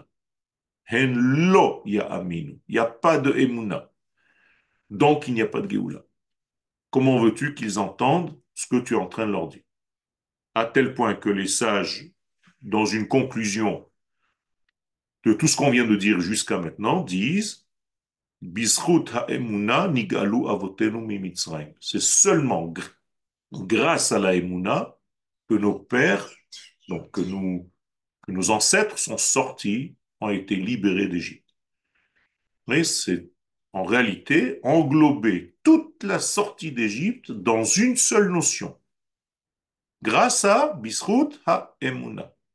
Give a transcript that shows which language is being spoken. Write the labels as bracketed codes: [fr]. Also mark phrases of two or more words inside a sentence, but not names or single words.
[he] הן לא יאמינו. [fr] Il n'y a pas de émouna. Donc il n'y a pas de Géoula. Comment veux-tu qu'ils entendent ce que tu es en train de leur dire? À tel point que les sages, dans une conclusion de tout ce qu'on vient de dire jusqu'à maintenant, disent [he] בזכות האמונה נגאלו אבותינו ממצרים. [fr] C'est seulement grâce à la emuna que nos pères, donc que nos ancêtres sont sortis, ont été libérés d'Égypte. Mais c'est en réalité englober toute la sortie d'Égypte dans une seule notion, grâce à [he] בזכות האמונה.